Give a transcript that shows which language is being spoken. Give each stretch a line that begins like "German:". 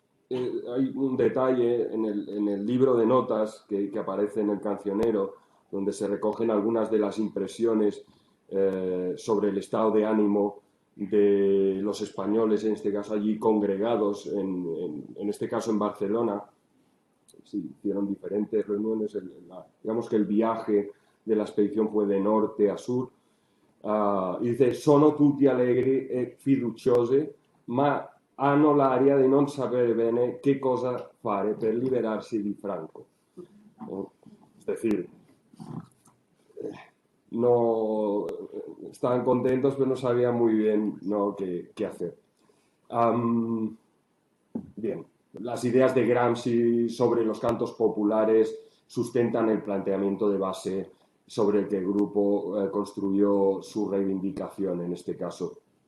Spanish: Hay un detalle en el libro de notas que aparece en el Cancionero, donde se recogen algunas de las impresiones sobre el estado de ánimo de los españoles, en este caso allí congregados, en este caso en Barcelona. Se hicieron diferentes reuniones, digamos que el viaje de la expedición fue de norte a sur. Y dice,
Italian: sono tutti allegri e fiduciosi, ma hanno l'aria di non sapere bene che cosa fare per liberarsi di Franco.
Spanish: Es decir, no estaban contentos, pero no sabían muy bien, ¿no?, qué hacer. Bien, las ideas de Gramsci sobre los cantos populares sustentan el planteamiento de base sobre el que el grupo construyó su reivindicación en este caso.